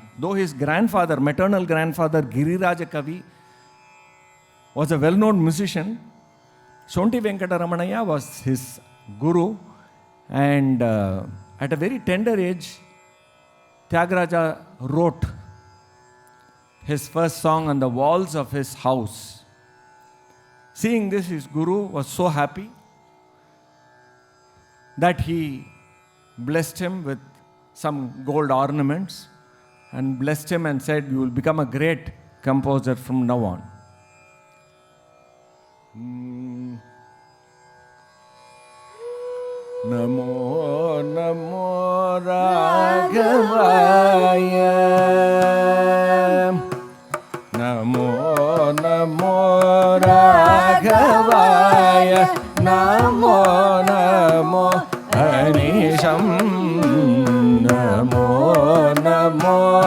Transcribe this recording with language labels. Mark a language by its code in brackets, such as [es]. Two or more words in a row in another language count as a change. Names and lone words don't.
[en] Though his grandfather, maternal grandfather, Giriraja Kavi, was a well-known musician, Sri.Vaidyanatha Iyer was his guru, and at a very tender age, Tyagaraja wrote his first song on the walls of his house. Seeing this, his guru was so happy that he blessed him with some gold ornaments and blessed him and said, "You will become a great composer from now on." [sa] Namo Namo Raghavaya, Namo Namo Raghavaya, Namo Namo Anisham, Namo Namo